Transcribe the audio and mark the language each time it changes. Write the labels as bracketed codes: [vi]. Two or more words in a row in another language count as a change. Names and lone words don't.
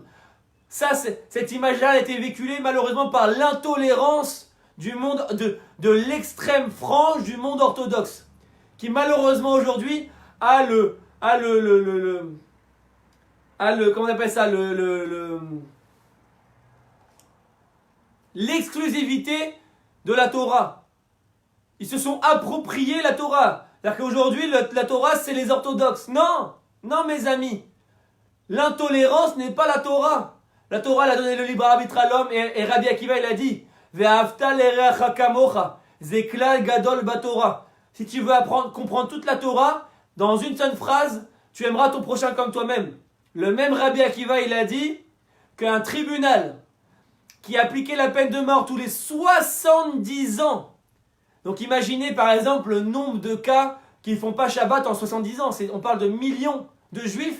[fr] Ça, cette image-là a été véhiculée malheureusement par l'intolérance du monde, de l'extrême frange du monde orthodoxe, qui malheureusement aujourd'hui a comment on appelle ça, l'exclusivité de la Torah. Ils se sont appropriés la Torah. C'est-à-dire qu'aujourd'hui, la Torah, c'est les orthodoxes. Non, non mes amis. L'intolérance n'est pas la Torah. La Torah, elle a donné le libre arbitre à l'homme et Rabbi Akiva, il a dit [he] ואהבת לרעך כמוך, זה כלל גדול בתורה. [fr] Si tu veux comprendre toute la Torah, dans une seule phrase, tu aimeras ton prochain comme toi-même. Le même Rabbi Akiva, il a dit qu'un tribunal qui appliquait la peine de mort tous les 70 ans, donc imaginez par exemple le nombre de cas qui ne font pas Shabbat en 70 ans, on parle de millions de juifs.